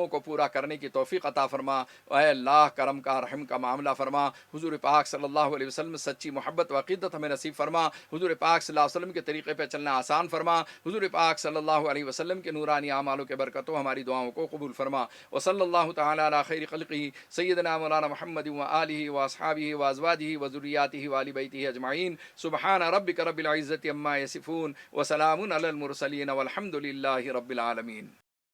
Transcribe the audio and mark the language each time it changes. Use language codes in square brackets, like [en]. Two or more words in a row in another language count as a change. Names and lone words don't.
[ur] کو پورا کرنے کی توفیق عطا فرما اے اللہ کرم کا رحم کا معاملہ فرما حضور پاک [ar] صلی اللہ علیہ وسلم [ur] سچی محبت و عقیدت ہمیں نصیب فرما حضور پاک [ar] صلی اللہ علیہ وسلم [ur] کے طریقے پہ چلنا آسان فرما حضور پاک [ar] صلی اللہ علیہ وسلم [ur] کے نورانی اعمالوں کے برکتوں ہماری دعاؤں کو قبول فرما [ar] وصلی اللہ تعالی علی خیر خلقہ سیدنا مولانا محمد و آلہ و اصحابہ و ازواجہ و ذریاتہ و آل بیتہ اجمعین سبحان ربک رب العزۃ عما یصفون وسلام علی المرسلین والحمد للہ رب العالمین.